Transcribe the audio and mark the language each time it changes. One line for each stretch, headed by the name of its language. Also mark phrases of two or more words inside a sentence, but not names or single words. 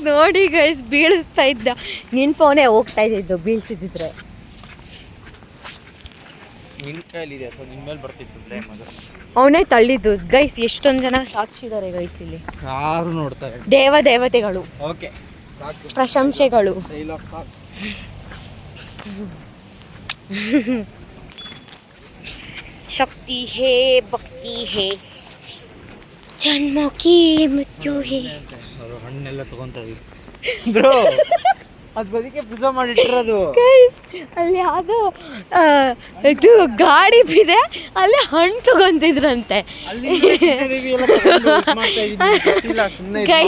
Kannada: ನೋಡಿ ಗೈಸ್ ಬೀಳಿಸ್ತಾ ಇದ್ದ. ನಿನ್ನ ಫೋನೇ ಹೋಗ್ತಾ ಇದ್ದಿದ್ದು ಬೀಳ್ಸಿದ್ರೆ. ನಿನ್ನ ಕೈಲಿದೆ ಸೊ ನಿನ್ನ ಮೇಲೆ ಬರ್ತಿತ್ತು ಬ್ಲೇಮ್. ಅದು ಅವನೇ ತಳ್ಳಿದ್ದು ಗೈಸ್. ಎಷ್ಟೊಂದು ಜನ ಸಾಕ್ಷಿದ್ದಾರೆ ಗೈಸ್ ಇಲ್ಲಿ. ಯಾರು ನೋಡ್ತಾರೆ. ದೇವತೆಗಳು. ಓಕೆ ಪ್ರಶಂಸೆಗಳು.
Hindi: शक्ति है भक्ति है जन्मों की मृत्यु है.
Kannada: ಅವರು ಹಣ್ಣೆಲ್ಲ ತಗೊಂತಾರೆ ಬ್ರೋ. ಅದು ಬದಿಕೆ ಪ್ರಿಸರ್ವ್ ಮಾಡಿಟ್ಟಿರೋದು. ಅಲ್ಲಿ ಯಾವುದೋ ಇದು ಗಾಡಿ ಬಿದೆ ಅಲ್ಲಿ ಹಣ್ಣು ತಗೊಂತಿದ್ರಂತೆ ಗೈಸ್.